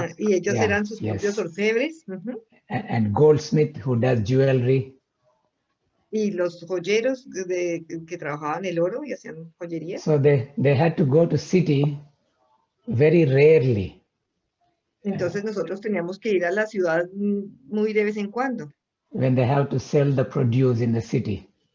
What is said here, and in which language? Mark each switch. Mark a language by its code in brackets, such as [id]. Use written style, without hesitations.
[es] Y ellos eran sus propios orfebres. [en] And goldsmith who does jewelry. [es] Y los joyeros que trabajaban el oro y hacían joyería. [en] So they had to go to city very rarely. [es] Entonces nosotros teníamos que ir a la ciudad muy de vez en cuando. [en] When they have to sell the produce in the city.